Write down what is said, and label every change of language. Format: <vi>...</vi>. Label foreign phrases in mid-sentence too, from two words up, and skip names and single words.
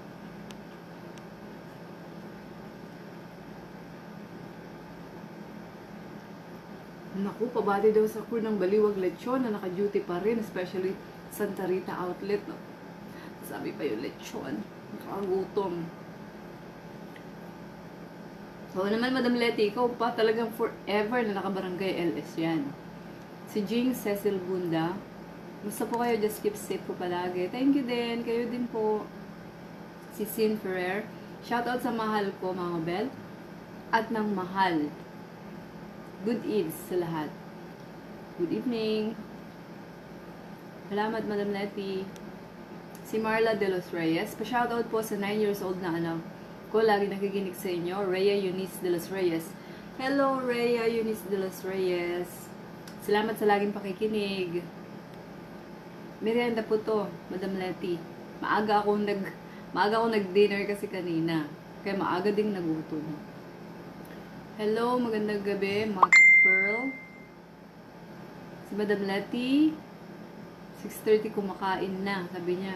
<tl>Naku, pabati daw sa crew ng Baliwag Lechon na naka-duty pa rin, especially Santa Rita Outlet. No? Sabi pa yung lechon. Nakagutom. So naman, Madam Letty, ikaw pa talagang forever na nakabarangay LS yan. Si Jing Cecil Bunda. Basta po kayo,</tl> <en>just keep safe po palagi. Thank you</en> <tl>din. Kayo din po. Si Sin Ferrer. Shoutout sa mahal ko, Mama Bel. At ng mahal.</tl> <en>Good eves</en> <tl>sa lahat.</tl> <en>Good evening. Salamat, Madam Letty.</en> <tl>Si Marla de los Reyes. Pa-shoutout po sa 9 years old na anak ko. Lagi nakikinig sa inyo. Rhea Eunice de los Reyes. Hello, Rhea Eunice de los Reyes. Salamat sa laging pakikinig. Merienda po to, Madam Letty. Maaga akong nag-dinner kasi kanina. Kaya maaga ding nagutom. Hello, magandang gabi, Mac Pearl. Si Madam Letty, 6:30 kumakain na, sabi niya.</tl>